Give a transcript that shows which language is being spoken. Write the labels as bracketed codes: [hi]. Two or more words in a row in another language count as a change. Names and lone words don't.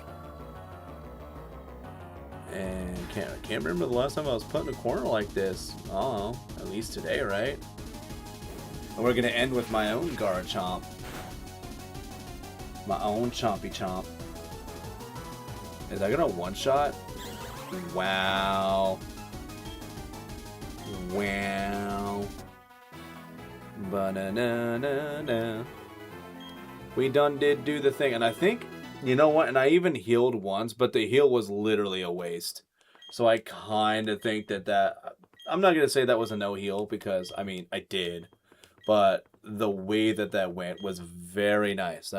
[en] And I can't remember the last time I was put in a corner like this. Oh, at least today, right? And we're going to end with my own Garchomp. My own Chompy Chomp. Is that going to one-shot? Wow. Ba-na-na-na-na. We done did do the thing. And I think, you know what? And I even healed once, but the heal was literally a waste. So I kind of think that... I'm not going to say that was a no-heal because, I mean, I did. But the way that went was very nice.